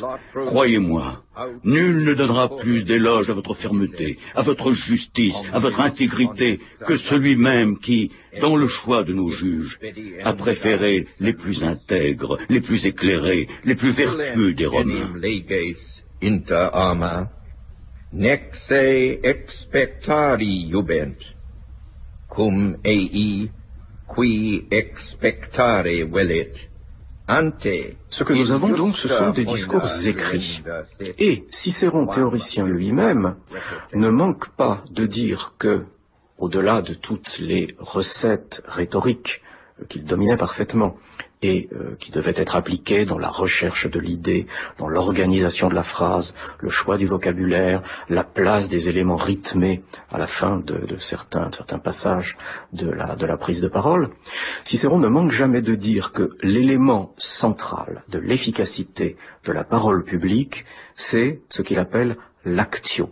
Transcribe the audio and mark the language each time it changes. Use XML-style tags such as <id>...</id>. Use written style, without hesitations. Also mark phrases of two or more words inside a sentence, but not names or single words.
<fr>Croyez-moi, nul ne donnera plus d'éloge à votre fermeté, à votre justice, à votre intégrité, que celui-même qui, dans le choix de nos juges, a préféré les plus intègres, les plus éclairés, les plus vertueux des Romains.</fr> <la>Inter arma, nec se expectari jubent, cum ei qui expectare velit, ante.</la> <fr>Ce que nous avons donc, ce sont des discours écrits. Et Cicéron, théoricien lui-même, ne manque pas de dire que, au-delà de toutes les recettes rhétoriques qu'il dominait parfaitement, et qui devaient être appliquées dans la recherche de l'idée, dans l'organisation de la phrase, le choix du vocabulaire, la place des éléments rythmés à la fin de certains passages de la prise de parole, Cicéron ne manque jamais de dire que l'élément central de l'efficacité de la parole publique, c'est ce qu'il appelle l'actio.</fr>